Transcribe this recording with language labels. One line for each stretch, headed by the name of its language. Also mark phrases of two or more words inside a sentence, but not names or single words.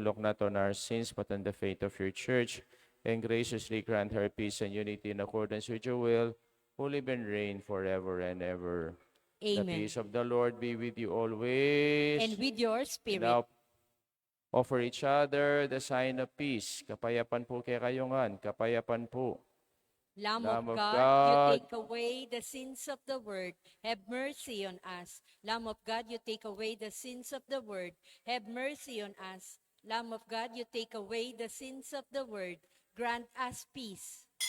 English: Look not on our sins, but on the faith of your church, and graciously grant her peace and unity in accordance with your will, who live and reign forever and ever." The Amen. peace of the Lord be with you always. And with your We spirit. now offer each other the sign of peace.
Pampanga: Kapayapan po kay kayungan. Kapayapan po.
English: Lamb Lamb of of God, God. you take away the sins of the world. Have mercy on us. Lamb of God, you take away the sins of the world. Have mercy on us. Lamb of God, you take away the sins of the world. Grant us peace.